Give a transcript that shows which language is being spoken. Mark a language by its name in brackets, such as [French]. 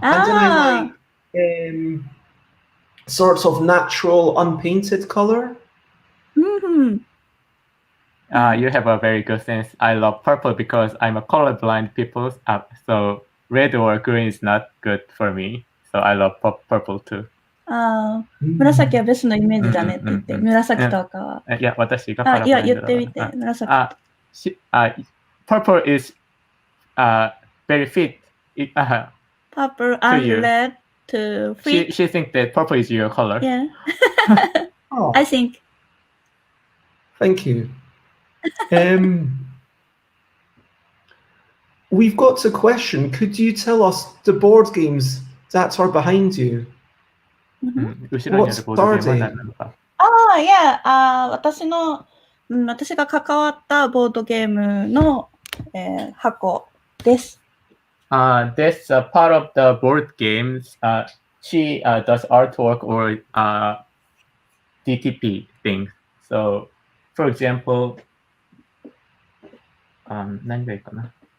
[English] And then I like sorts of natural unpainted color. You have a very good sense. I love purple because I'm a colorblind people. So red or green is not good for me. So I love purple too. [Japanese] 紫はベスのイメージだねって言って、紫と赤は。いや、私がいや、言ってみて、紫。 [English] Purple is very fit. Purple and red to fit. She thinks that purple is your color. Yeah. I think. Thank you. We've got a question. Could you tell us the board games that are behind you? What are they? Yeah. [Japanese] 私が関わったボードゲームの、箱です。 [English] That's a part of the board games. She does artwork or DTP things. So, for example, 何がいいかな?